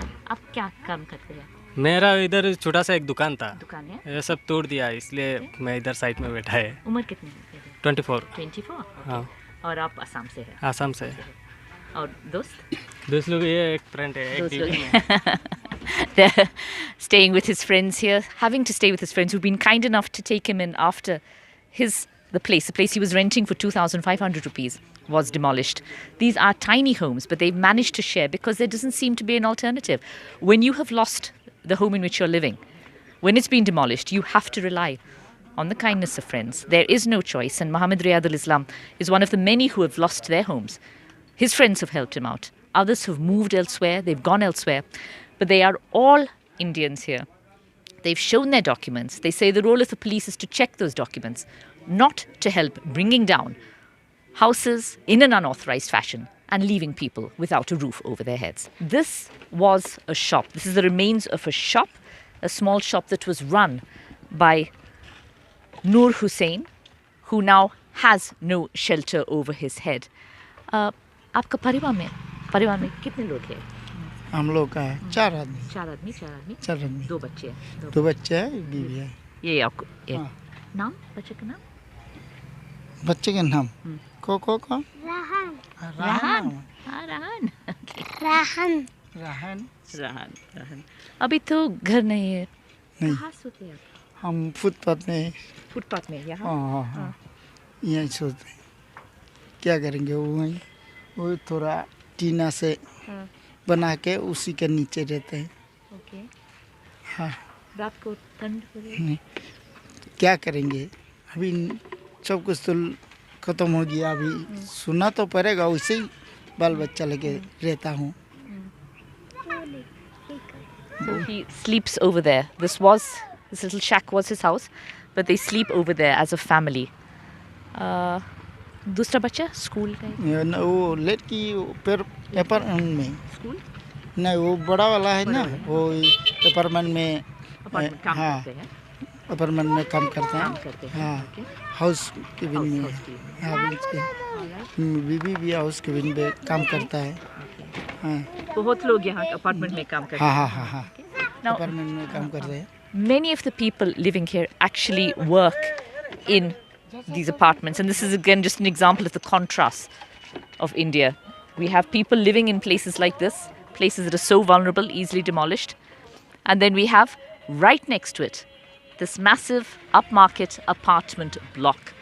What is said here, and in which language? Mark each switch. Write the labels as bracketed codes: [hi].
[hi] आप क्या काम करते हैं? मेरा इधर छोटा सा एक दुकान था, दुकान है? ये सब तोड़ दिया, इसलिए मैं इधर साइड में बैठा है। उम्र कितनी है? 24। हाँ। और आप असम से हैं? आसाम से। और दोस्त लोग, ये एक फ्रेंड है, एक दीदी है। [en] They're staying with his friends here, having to stay with his friends who've been kind enough to take him in after the place he was renting for 2,500 rupees was demolished. These are tiny homes, but they've managed to share because there doesn't seem to be an alternative. When you have lost the home in which you're living, when it's been demolished, you have to rely on the kindness of friends. There is no choice, and Muhammad Riyad al-Islam is one of the many who have lost their homes. His friends have helped him out. Others have moved elsewhere, they've gone elsewhere, but they are all Indians here. They've shown their documents. They say the role of the police is to check those documents, not to help bringing down houses in an unauthorized fashion and leaving people without a roof over their heads. This was a shop. This is the remains of a shop, a small shop that was run by Noor Hussain, who now has no shelter over his head. [hi] आपका परिवार में कितने लोग हैं? हम लोग का है 4 आदमी। 4 आदमी? 4 आदमी। 2 बच्चे हैं? 2 बच्चे हैं, एक बीवी है। ये आपको हाँ। नाम, बच्चे का नाम? बच्चे के नाम को राहन। राहन। अभी तो घर नहीं है। नहीं, कहाँ सोते हैं आप? हम फुटपाथ में यहाँ? हाँ, यहीं सोते हैं। क्या करेंगे, वो थोड़ा टीना से बना के उसी के नीचे रहते हैं। ओके। हाँ। रात को ठंड हो रही है? नहीं, क्या करेंगे, अभी सब कुछ तो खत्म हो गया, अभी सुना तो पड़ेगा, वैसे ही बाल बच्चा लेके रहता हूँ। [en] So he sleeps over there. This little shack was his house, but they sleep over there as a family. [hi] दूसरा बच्चा स्कूल का? वो लड़की फिर अपार्टमेंट में। स्कूल नहीं, वो बड़ा वाला है ना, वो अपार्टमेंट में। हाँ, अपार्टमेंट में काम करते हैं। हाँ, हाउस कीपिंग में। हाँ, बीबी भी हाउस कीपिंग में काम करता है। हाँ, बहुत लोग यहाँ अपार्टमेंट में काम करते हैं। हाँ, अपार्टमेंट में काम करते हैं। [en] Many of the people living here actually work in these apartments, and this is again just an example of the contrast of India. We have people living in places like this, places that are so vulnerable, easily demolished, and then we have right next to it this massive upmarket apartment block.